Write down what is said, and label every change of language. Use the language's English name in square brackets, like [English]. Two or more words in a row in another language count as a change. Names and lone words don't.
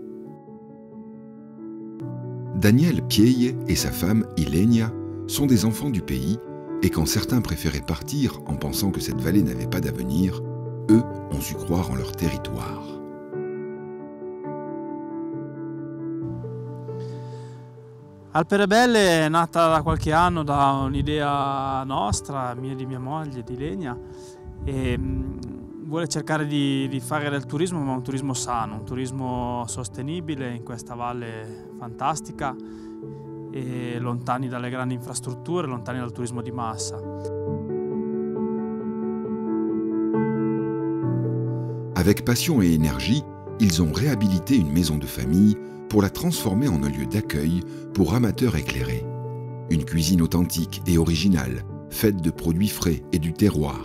[French] Daniel Pieye et sa femme Ilenia sont des enfants du pays, et quand certains préféraient partir en pensant que cette vallée n'avait pas d'avenir, eux ont su croire en leur territoire. [Italian] Alpe Rebelle è nata da qualche anno da un'idea nostra, mia e di mia moglie, di Ilenia, e vuole cercare di fare del turismo, ma un turismo sano, un turismo sostenibile in questa valle fantastica e lontani dalle grandi infrastrutture, lontani dal turismo di massa. [French] Avec passion et énergie, ils ont réhabilité une maison de famille pour la transformer en un lieu d'accueil pour amateurs éclairés. Une cuisine authentique et originale, faite de produits frais et du terroir.